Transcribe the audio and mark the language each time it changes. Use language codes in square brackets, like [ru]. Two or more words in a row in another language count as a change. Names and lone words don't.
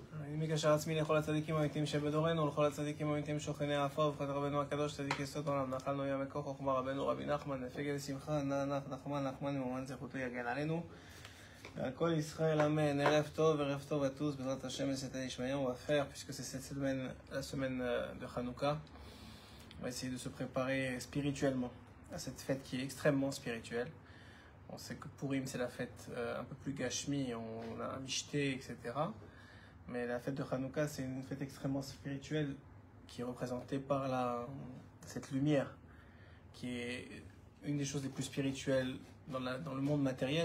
[he] אני מקשר עצמי לכל הצדיקים האמיתיים שבדורנו ולכל הצדיקים האמיתיים שוכני העפר וברכת רבנו הקדוש צדיק יסוד עולם נחלנו ים מכוח חוכמה רבנו רבי נחמן נפגע לשמחה נח נחמן ממומן זכותו יגן עלינו ועל כל ישראל אמן. ערב טוב [fr] à tous, [he] בעזרת השם [fr] c'est Ishmael. On va faire, puisque c'est cette semaine, la semaine de Hanouka, on va essayer de se préparer spirituellement à cette fête qui est extrêmement spirituelle. On sait que Purim c'est la fête un peu plus gashmi, on a un michté, etc. Mais la fête de Hanouka c'est une fête extrêmement spirituelle qui est représentée par cette lumière qui est une des choses les plus spirituelles dans le monde matériel.